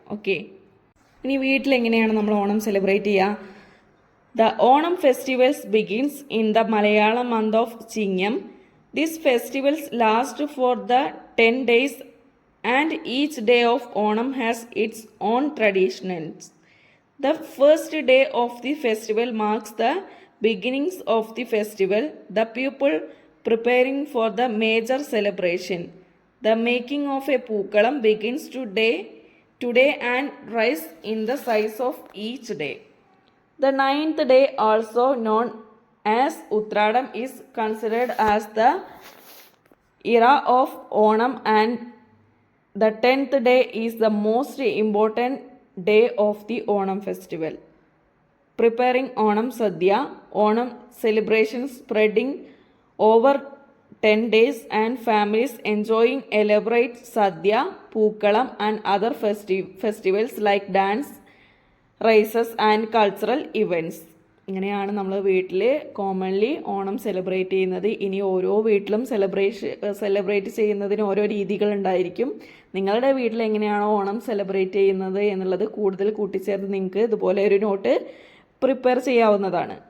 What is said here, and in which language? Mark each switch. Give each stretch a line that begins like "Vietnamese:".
Malayalam: Okay, ഇനി വീട്ടിലെങ്ങനെയാണ് നമ്മൾ Onam celebrate ചെയ്യുക?
English: The Onam festivals begins in the Malayalam month of Chingam. These festivals last for the 10 days and each day of Onam has its own traditions. The first day of the festival marks the beginnings of the festival, the people preparing for the major celebration. The making of a pookalam begins today and rise in the size of each day. The 9th day, also known as Uttradam, is considered as the era of Onam, and the 10th day is the most important day of the Onam festival. Preparing Onam Sadhya, Onam celebrations spreading over 10 days and families enjoying elaborate Sadhya, Pookalam and other festivals like dance, races and cultural events.
Malayalam: ഇങ്ങനെയാണ് നമ്മൾ വീട്ടിൽ commonly Onam celebrate ചെയ്യുന്നത്. ഇനി ഓരോ വീട്ടിലും celebrate ചെയ്യുന്നതിന് ഓരോ രീതികളുണ്ടായിരിക്കും. നിങ്ങളുടെ വീട്ടിൽ എങ്ങനെയാണോ ഓണം സെലിബ്രേറ്റ് ചെയ്യുന്നത് എന്നുള്ളത് കൂടുതൽ കൂട്ടിച്ചേർത്ത് നിങ്ങൾക്ക് ഇതുപോലെ ഒരു നോട്ട് പ്രിപ്പയർ ചെയ്യാവുന്നതാണ്.